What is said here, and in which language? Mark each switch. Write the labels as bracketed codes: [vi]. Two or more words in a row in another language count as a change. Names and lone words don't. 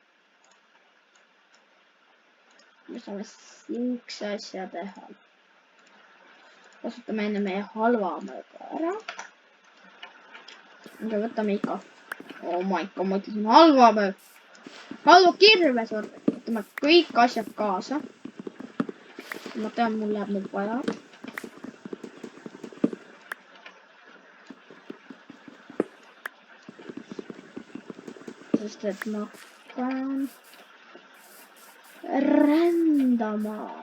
[et] Me saame siukse asja teha. Kasutame enne meie halvamõõga ära. Aga võtame ikka. [en] Oh my god, [et] ma ütlesin halvamõõg. Halva kirves võtame. Võtame kõik asjad kaasa. Ma tean, mul läheb nüüd vaja. Sest et ma pean rändama.